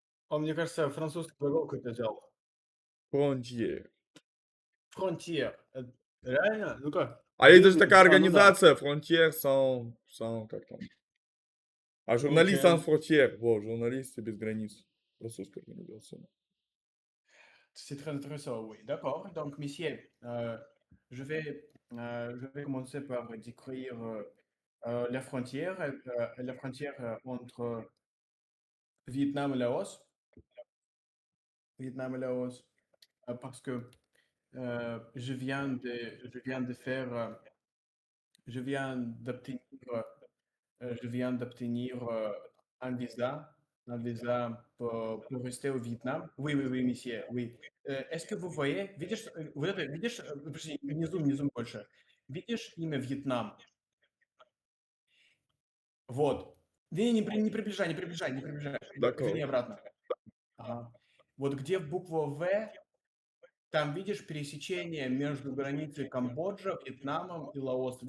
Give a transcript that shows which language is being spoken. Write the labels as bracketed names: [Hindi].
[Russian] Мне кажется, французский глагол какой-то взял. [English] Frontier. [Russian] Frontier. Реально? Ну-ка. А есть даже такая Ну да. организация, Frontier sans, как там? А журналист sans Окей. [French] frontières. [Russian] Вот, журналисты без границ. Французская организация. [French] C'est très intéressant, oui. D'accord. Donc, monsieur, je vais commencer par décrire la frontière entre Vietnam et Laos. Vietnam et Laos, parce que je viens de faire, je viens d'obtenir, je viens d'obtenir un visa pour rester au Vietnam. Oui, oui, oui, monsieur, oui. Est-ce que vous voyez, [Russian] видишь, вот это, видишь, подожди, внизу больше. Видишь имя Вьетнам? Вот. Не приближай, не приближай, не приближай. Верни [French] D'accord. [Russian] обратно. Ага. Вот где буква В, там видишь пересечение между границей Камбоджа, Вьетнамом и Лаосом.